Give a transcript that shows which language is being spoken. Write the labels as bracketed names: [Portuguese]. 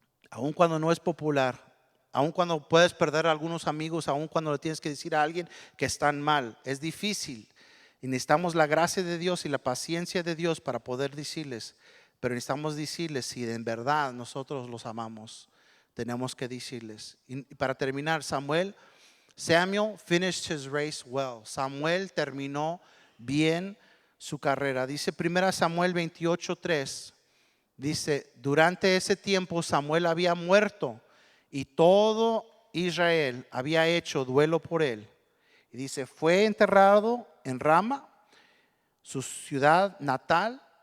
[Spanish] Aun cuando no es popular, aun cuando puedes perder a algunos amigos, aun cuando le tienes que decir a alguien que están mal, es difícil. Y necesitamos la gracia de Dios y la paciencia de Dios para poder decirles. Pero necesitamos decirles si en verdad nosotros los amamos. Tenemos que decirles. Y para terminar, [English] Samuel finished his race well. [Spanish] Samuel terminó bien su carrera. Dice 1 Samuel 28:3. Dice, durante ese tiempo Samuel había muerto y todo Israel había hecho duelo por él. Y dice, fue enterrado en Rama, su ciudad natal.